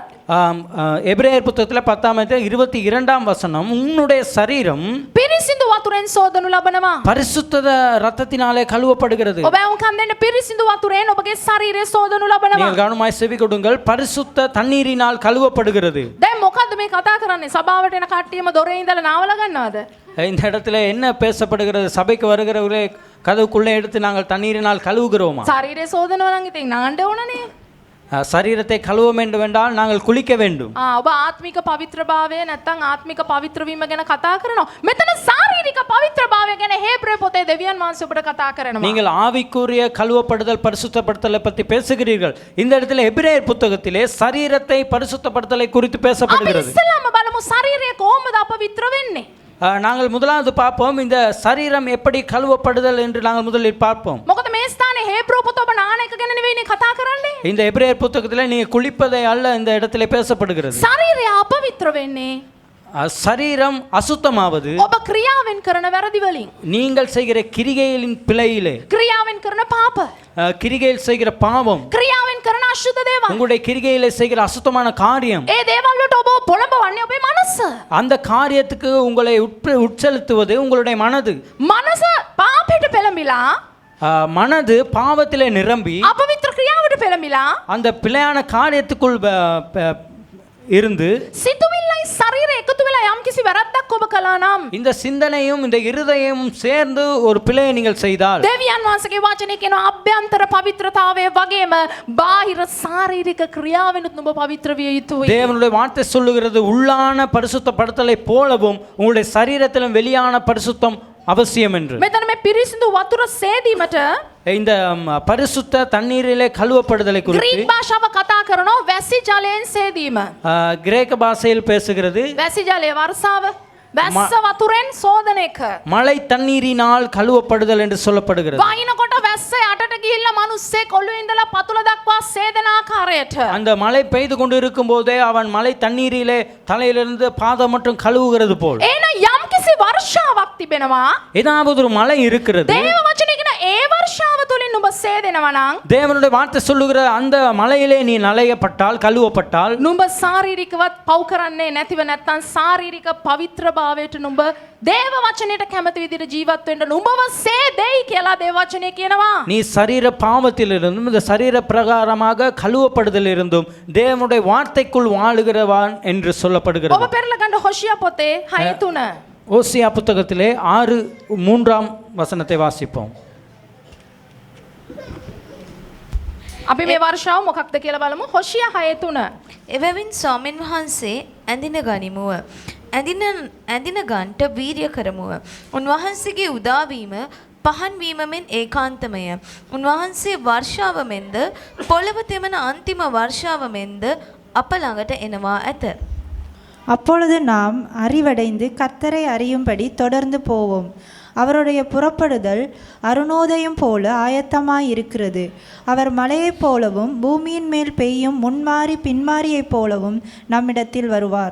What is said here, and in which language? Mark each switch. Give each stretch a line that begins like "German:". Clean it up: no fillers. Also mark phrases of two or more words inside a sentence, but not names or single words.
Tamil: எபிரேயர் புத்தகத்தில் 10ஆம் அதிகாரம் 22ஆம் வசனம், உன்னுடைய சரீரம்
Sinhala: පිරිසිදු වතුරෙන් සෝදනු ලබනවා.
Tamil: பரிசுத்த இரத்தத்தினாலே கழுவப்படுகிறது.
Sinhala: ඔබ උකන් දෙන්න පිරිසිදු වතුරෙන් ඔබගේ ශරීරය සෝදනු ලබනවා.
Tamil: நீங்கள் கவனமாய் செவி கொடுங்கள். பரிசுத்த தண்ணீரினால் கழுவப்படுகிறது.
Sinhala: දැන් මොකද්ද මේ කතා කරන්නේ? සභාවට එන කට්ටියම දොරේ ඉඳලා නාවල ගන්නවද?
Tamil: இந்த இடத்துல என்ன பேசப்படுகிறது? சபைக்கு வருகிறவர்களே கதவுக்குள்ளே எடுத்து நாங்கள் தண்ணீரினால் கழுவுகிறோமா?
Sinhala: ශරීරය සෝදනවා නම් ඉතින් නාන්න ඕනනේ.
Tamil: சரீரத்தை கழுவ வேண்டும் என்றால் நாங்கள் குளிக்க வேண்டும்.
Sinhala: ඔබ ආත්මික පවිත්‍රභාවය නැත්නම් ආත්මික පවිත්‍ර වීම ගැන කතා කරනවා. මෙතන ශාරීරික පවිත්‍රභාවය ගැන හේබ්‍රෙව් පොතේ දෙවියන් වහන්සේ ඔබට කතා කරනවා.
Tamil: நீங்கள் ஆவிக்குரிய கழுவப்படுதல் பரிசுத்தப்படுத்தலை பற்றி பேசுகிறீர்கள். இந்த இடத்துல எபிரேயர் புத்தகத்திலே சரீரத்தை பரிசுத்தப்படுத்தலை குறித்து
Sinhala: අපි
Tamil: பேசப்படுகிறது.
Sinhala: ඉස්සෙල්ලාම බලමු ශරීරය කොහොමද අපවිත්‍ර වෙන්නේ?
Tamil: நாங்கள் முதலாவது பார்ப்போம் இந்த சரீரம் எப்படி கழுவப்படுதல் என்று நாங்கள் முதலில் பார்ப்போம்.
Sinhala: මොකද මේ ස්ථානේ හේබ්‍රෙව් පොත ඔබ නාන එක ගැන නෙවෙයිනේ කතා කරන්නේ.
Tamil: இந்த எபிரேயர் புத்தகத்தில் நீங்க குளிப்பதை அல்ல இந்த இடத்துல பேசப்படுகிறது.
Sinhala: ශරීරය අපවිත්‍ර වෙන්නේ
Tamil: சரீரம் அசுத்தமாவது
Sinhala: ඔබ ක්‍රියාවෙන් කරන වැරදි වලින්.
Tamil: நீங்கள் செய்கிற கிரிகைகளின் பிழையிலே,
Sinhala: ක්‍රියාවෙන් කරන පාප,
Tamil: கிரிகையில் செய்கிற பாவம்,
Sinhala: ක්‍රියාවෙන් කරන අශුද්ධ දේවල්.
Tamil: உங்களுடைய கிரிகையிலே செய்கிற அசுத்தமான காரியம்,
Sinhala: ඒ දේවල් වලට ඔබ පොළඹවන්නේ ඔබේ මනස.
Tamil: அந்த காரியத்துக்கு உங்களை உட்செலுத்துவது உங்களுடைய மனது.
Sinhala: මනස පාපයට පෙළඹිලා
Tamil: மனது பாவத்திலே நிரம்பி
Sinhala: අපවිත්‍ර ක්‍රියාවට පෙළඹිලා
Tamil: அந்த பிழையான காரியத்துக்குள் இருந்து
Sinhala: සිතුවිල්ලයි ශරීරය එකතු වෙලා යම්කිසි වැරද්දක් ඔබ කළා නම්
Tamil: இந்த சிந்தனையும் இந்த இருதயமும் சேர்ந்து ஒரு பிழையை நீங்கள் செய்தால்
Sinhala: දෙවියන් වහන්සේගේ වචනේ කියන අභ්‍යන්තර පවිත්‍රතාවය වගේම බාහිර ශාරීරික ක්‍රියාවෙනුත් නුඹ පවිත්‍ර විය යුතුයි.
Tamil: தேவனுடைய வார்த்தை சொல்லுகிறது உள்ளான பரிசுத்தப்படுத்தலை போலவும் உங்களுடைய சரீரத்திலும் வெளியான பரிசுத்தம் அவசியம் என்று.
Sinhala: මෙතන මේ පිරිසිදු වතුර සේදීමට
Tamil: இந்த பரிசுத்த தண்ணீரிலே கழுவப்படுதலை குறித்து
Sinhala: ග්‍රීක භාෂාව කතා කරනවා වැසි ජලයෙන් සේදීම.
Tamil: கிரேக்க பாஷையில் பேசுகிறது
Sinhala: වැසි ජලය වර්ෂාව වැස්ස වතුරෙන් සෝදන එක.
Tamil: மழை தண்ணீரினால் கழுவப்படுதல் என்று சொல்லப்படுகிறது.
Sinhala: වහිනකොට වැස්ස යටට ගිහිල්ලා මිනිස්සෙක් ඔළුවේ ඉඳලා පතුල දක්වා සේදන ආකාරයට.
Tamil: அந்த மழை பெய்து கொண்டு இருக்கும் போதே அவன் மழை தண்ணீரிலே தலையிலிருந்து பாதம் மட்டும் கழுவுகிறது போல்
Sinhala: එහෙනම් යම්කිසි වර්ෂාවක් තිබෙනවා.
Tamil: ஏதாவது ஒரு மழை இருக்கிறது.
Sinhala: දේව වචනේ කියන ඒ වර්ෂාව තුලින් ඔබ සේදෙනවා නම්
Tamil: தேவனுடைய வார்த்தை சொல்லுகிற அந்த மலையிலே நீ நலையப்பட்டால் கழுவப்பட்டால்
Sinhala: නුඹ ශාරීරිකවත් පව් කරන්නේ නැතිව නැත්නම් ශාරීරික පවිත්‍රභාවයට නුඹ දේව වචනයට කැමති විදිහට ජීවත් වෙන්න නුඹව සේදෙයි කියලා දේව වචනේ කියනවා.
Tamil: நீ சரீர பாவத்திலிருந்தும் இந்த சரீர பிரகாரமாக கழுவப்படுதல் இருந்தும் தேவனுடைய வார்த்தைக்குள் வாழுகிறவான் என்று
Sinhala: ඔබ
Tamil: சொல்லப்படுகிறது.
Sinhala: පෙරලා ගන්න හොෂියා පොතේ 6:3
Tamil: ஓசியா புத்தகத்திலே 6:3 வசனத்தை வாசிப்போம்.
Sinhala: අපි මේ වර්ෂාව මොකක්ද කියලා බලමු. හොෂියා 6:3 එබැවින් ස්වාමීන් වහන්සේ ඇඳින ගනිමුව. ඇඳින ගන්ට වීරිය කරමුව. උන්වහන්සේගේ උදාවීම පහන් වීමෙන් ඒකාන්තමය. උන්වහන්සේ වර්ෂාව මෙන්ද පොළව තෙමන අන්තිම වර්ෂාව මෙන්ද අප ළඟට එනවා ඇත.
Tamil: அப்பொழுது நாம் அறிவடைந்து கர்த்தரை அறியும்படி தொடர்ந்து போவோம். அவருடைய புறப்படுதல் அருணோதயம் போல ஆயத்தமாயிருக்கிறது. அவர் மலையைப் போலவும் பூமியின் மேல் பெய்யும் முன்மாறி பின்மாரியைப் போலவும் நம்மிடத்தில் வருவார்.